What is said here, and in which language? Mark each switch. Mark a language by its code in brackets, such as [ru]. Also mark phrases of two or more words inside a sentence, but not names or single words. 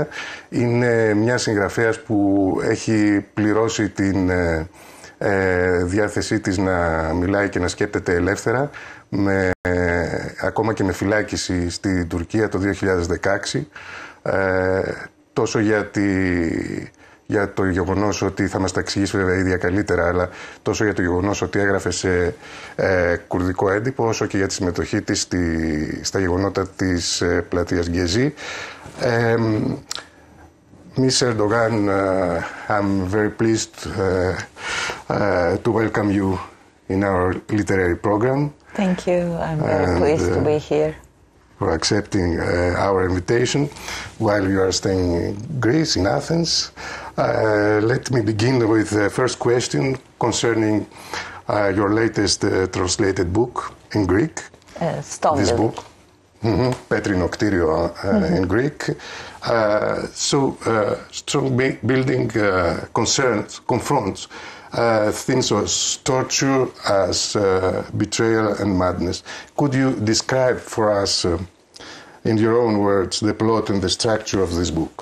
[el] Είναι μια συγγραφέας που έχει πληρώσει την διάθεσή της να μιλάει και να σκέπτεται ελεύθερα, ακόμα και με φυλάκιση στην Τουρκία το 2016, τόσο για το γεγονός ότι, θα μας τα εξηγήσει βέβαια η ίδια καλύτερα, αλλά τόσο για το γεγονός ότι έγραφε σε κουρδικό έντυπο, όσο και για τη συμμετοχή της στα γεγονότα της πλατείας Γκεζί. [en] Miss Erdoğan, I'm very pleased to welcome you in our literary program. Thank you. I'm very pleased to be here. For accepting our invitation while you are staying in Greece, in Athens. Let me begin with the first question concerning your latest translated book in Greek. [el] Στον. [en] This book. Πέτρινο κτίριο in Greek. Strong building confronts themes of torture as betrayal and madness. Could you describe for us, in your own words, the plot and the structure of this book?